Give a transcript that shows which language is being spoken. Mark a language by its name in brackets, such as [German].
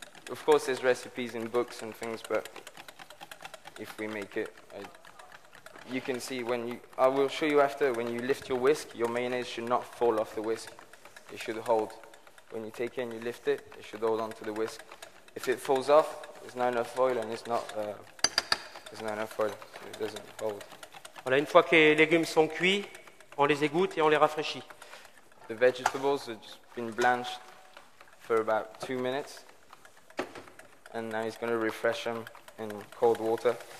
[English] Of course there's recipes in books and things, but if we make it, you can see when you, I will show you after, when you lift your whisk, your mayonnaise should not fall off the whisk. It should hold. When you take it and you lift it, it should hold onto the whisk. If it falls off, there's not enough oil and there's not enough oil, so it doesn't hold. [French] Voilà, une fois que les légumes sont cuits, on les égoutte et on les rafraîchit. [English] The vegetables have just been blanched for about 2 minutes. And now he's going to refresh them in cold water.